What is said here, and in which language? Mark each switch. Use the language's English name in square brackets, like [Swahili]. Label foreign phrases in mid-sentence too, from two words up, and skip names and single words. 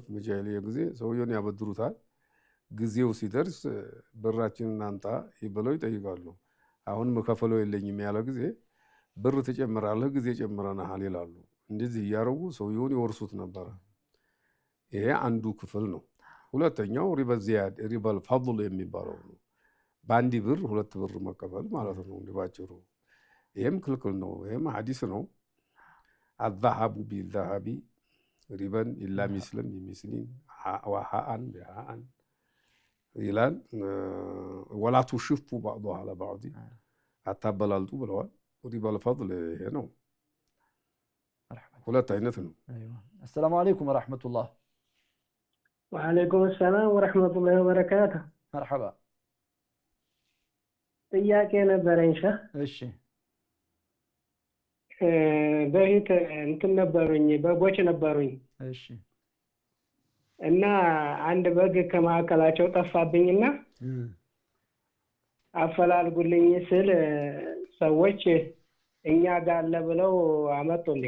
[Amharic] በጃሂልያ ጊዜ ሰውየውን ያበድሩታል። ጊዜው ሲደርስ ብራችንን አንጣ ይብለው ይጠይቃሉ። አሁን መከፈለው የለኝም ያለ ጊዜ ብር ተጨምራለህ ጊዜ ጨምረናል ይላሉ። እንደዚህ ያረጉ ሰውየውን ይወርሱት ነበር። ይሄ አንዱ ክፍል ነው። ሁለተኛው ሪባ ዚያድ ሪባል ፈضል የሚባለው ነው። በአንድ ብር ሁለት ብር መቀበል ማለት ነው ባጭሩ። ይሄም ክልክል ነው። ይሄም ሐዲስ ነው። [Arabic] الذهب بالذهب ربا إلا مثلا بمثل وهاء بهاء [Amharic] ይላል። [Arabic] ولا تشفوا بعضها على بعض [Amharic] አታበላልጡ ብለዋል። ሪባል ፈضል ይሄ ነው። ሁለት አይነት ነው። [Arabic] السلام عليكم ورحمة الله. وعليكم السلام ورحمة الله وبركاته. مرحبا. [Amharic] ጥያቄ ነበረኝ ሸህ። እሺ በፊት እንትን ነበሩኝ በጎች ነበሩኝ። እሺ እና አንድ በግ ከማዕከላቸው ጠፋብኝና አፈላልጉልኝ ስል ሰዎች እኛ ጋር አለ ብለው አመጡልኝ።